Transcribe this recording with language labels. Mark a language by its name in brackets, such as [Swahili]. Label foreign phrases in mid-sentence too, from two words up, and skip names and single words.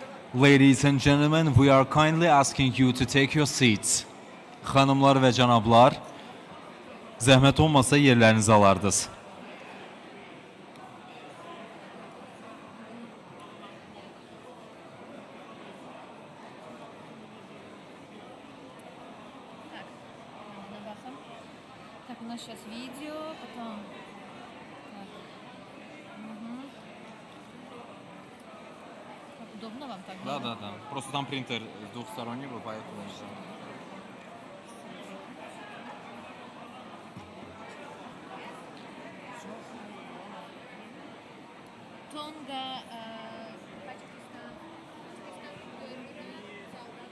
[English] Ladies and gentlemen, we are kindly asking you to take your seats. [Azerbaijani] Xanımlar və cənablar, zəhmət olmasa yerlərinizi alardınız. [Russian] Так, у нас сейчас видео, потом... Удобно вам так? Да. Просто там принтер двухсторонний был, поэтому... [Turkish] Tonga, Tacikistan, Uyghur'u sağladı.